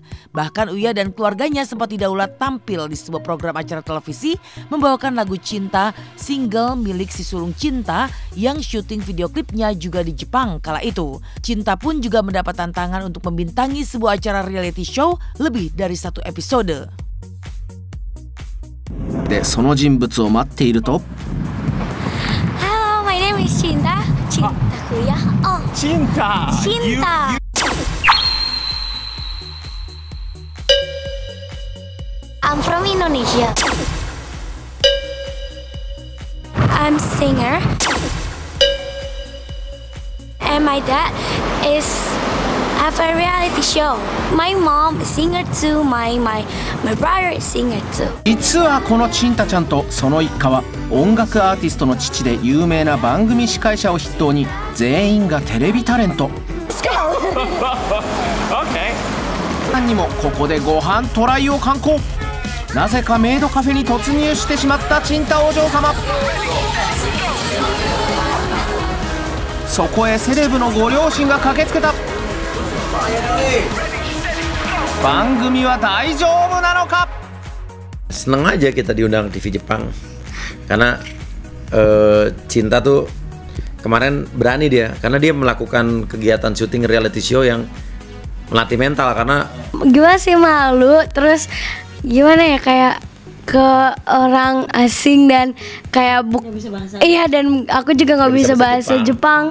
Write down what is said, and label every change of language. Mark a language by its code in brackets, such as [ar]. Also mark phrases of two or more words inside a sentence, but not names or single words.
[id] Bahkan Uya dan keluarganya sempat didaulat tampil di sebuah program acara televisi membawakan lagu Cinta, single milik si sulung Cinta yang syuting video klipnya juga di Jepang kala itu. Cinta pun juga mendapat tantangan untuk membintangi sebuah acara reality show lebih dari 1 episode. [ja] でその人物を待っていると [en] Hello, my name is Cinta. Cinta Kuya. Oh, Cinta Cinta. I'm from Indonesia. I'm singer. And my dad is have a reality show. My mom is singer too. My brother is singer too. [ja] 実はこのチンタちゃんとその一家は音楽アーティストの父で有名な番組司会者を筆頭に全員がテレビタレント何にもここでご飯トライを観光なぜかメイドカフェに突入してしまったチンタお嬢様そこへセレブのご両親が駆けつけた番組は大丈夫なのか [id] Seneng aja kita diundang TV Jepang karena Cinta tuh kemarin berani dia karena dia melakukan kegiatan syuting reality show yang melatih mental karena Gimana sih, malu, terus gimana ya, kayak ke orang asing dan kayak iya, dan aku juga nggak bisa bahasa Jepang.